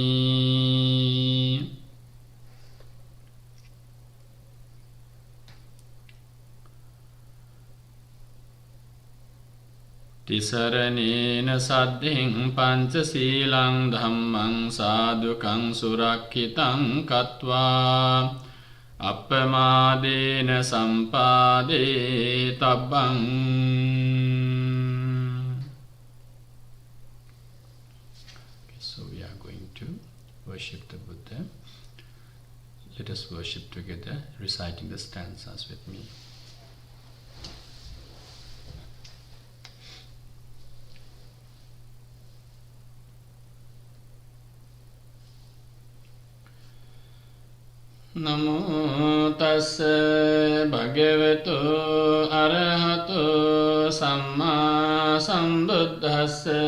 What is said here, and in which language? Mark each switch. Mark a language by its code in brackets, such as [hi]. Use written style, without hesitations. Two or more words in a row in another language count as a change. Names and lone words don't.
[pi] තිසරණේන සද්ධින් පංචශීලං ධම්මං සාදුකං සුරක්ඛිතං කତ୍වා අප්පමාදේන සම්පාදේ තබ්බං. [en] So we are going to worship the Buddha. Let us worship together, reciting the stanzas with me. [pi] නමෝ තස්ස භගවතු අරහතු සම්මා සම්බුද්දස්ස